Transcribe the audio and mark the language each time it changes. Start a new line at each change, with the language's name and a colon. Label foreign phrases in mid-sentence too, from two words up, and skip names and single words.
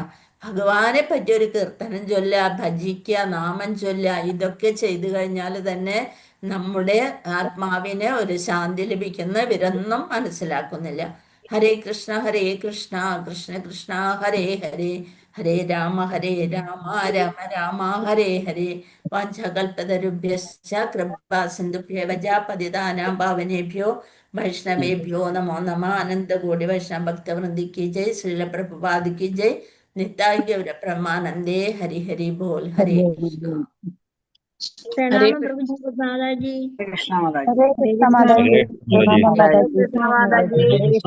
Malayalam: ഭഗവാനെ പറ്റി ഒരു കീർത്തനം ചൊല്ലുക, ഭജിക്കുക, നാമം ചൊല്ലുക, ഇതൊക്കെ ചെയ്തു കഴിഞ്ഞാൽ തന്നെ നമ്മുടെ ആത്മാവിന് ഒരു ശാന്തി ലഭിക്കുന്ന ഇവരൊന്നും മനസ്സിലാക്കുന്നില്ല.
Sanskrit: ഹരേ കൃഷ്ണ കൃഷ്ണ കൃഷ്ണ ഹരേ ഹരേ, ഹരേ രാമ രാമ രാമ ഹരേ ഹരേ. വാഞ്ചകൽപതരുഭ്യശ്ച കൃപാ സിന്ധുഭ്യവ പതിതാനാം പാവനേഭ്യോ വൈഷ്ണവേഭ്യോ നമോ നമഃ.
Hindi: अनन्तकोटि वैष्णव भक्तवृन्दी की जय। श्रील प्रभुपाद की जय. निताइ गौर ब्रह्मानन्दे। हरि हरि बोल। हरे कृष्ण. प्रणाम प्रभु जी माता जी। हरे कृष्ण माता जी। हरे कृष्ण माता जी। हरे कृष्ण माता जी।